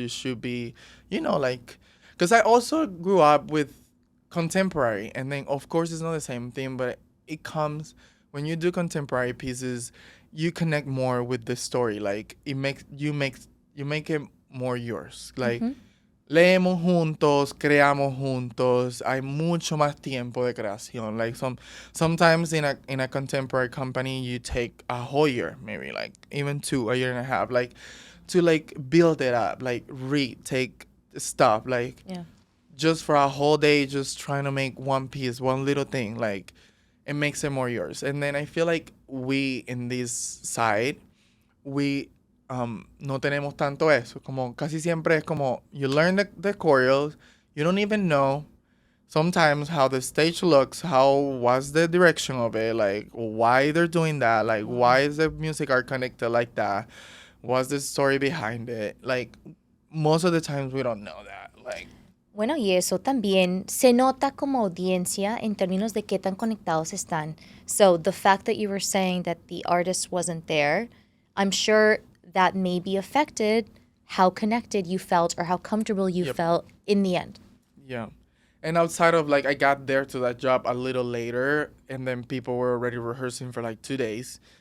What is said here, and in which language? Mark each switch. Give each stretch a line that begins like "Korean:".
English: You should be, like, because I also grew up with contemporary, and then of course it's not the same thing, but it comes when you do contemporary pieces, you connect more with the story. Like, you make it more yours.
Spanish: Like, leemos juntos, creamos juntos. Hay mucho más tiempo de creación.
English: Like sometimes in a contemporary company, you take a whole year, maybe like even a year and a half, like to like build it up, like take stuff, like Yeah. just for a whole day, just trying to make one piece, one little thing, like it makes it more yours. And then I feel like we in this side, we no tenemos tanto eso. Como casi siempre es como you learn the choreos, you don't even know sometimes how the stage looks, how was the direction of it, like why they're doing that, like why is the music art connected like that, what's the story behind it. Like most of the times we don't know that. Like,
Spanish: Bueno, y eso también se nota como audiencia en términos de qué tan conectados están.
English: So the fact that you were saying that the artist wasn't there, I'm sure that maybe affected how connected you felt or how comfortable you Yep. felt in the end. Yeah. And outside of like, I got there to that job a little later, and then people were already rehearsing for like 2 days.